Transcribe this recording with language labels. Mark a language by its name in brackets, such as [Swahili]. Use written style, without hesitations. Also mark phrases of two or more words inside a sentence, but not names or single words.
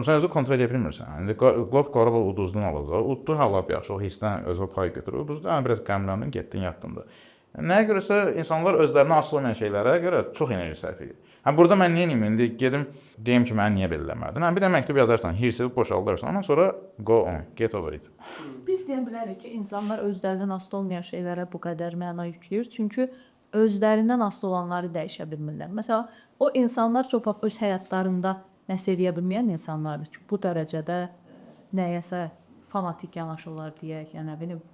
[Azerbaijani] Sən özü kontrol edə bilmirsən. İndi qlov Qarabağ uduzdan alacaq. Uddu hala yaxşı, o hissdən özü pay götürür. Uduzdan biraz qəmləndin, getdin yatdın da. Nəyə görəsə insanlar özlərinə asılı olmayan şeylərə görə çox enerji sərf edir. Burada mən nə edeyim indi gedim deyim ki, mən niyə belə eləmədim? Bir də məktub yazarsan, hirsini boşaldarsan, ondan sonra [English] go on, get over it. [Azerbaijani] Biz deyə bilərik ki, insanlar özlərindən asılı olmayan şeylərə bu qədər məna yükləyir, çünki özlərindən asılı olanları dəyişə bilmirlər. Məsələn, o insanlar çox öz həyatlarında nəsə eləyə bilməyən insanlardır ki, bu dərəcədə nəyəsə fanatik yanaşırlar deyək, yəni nə bilim.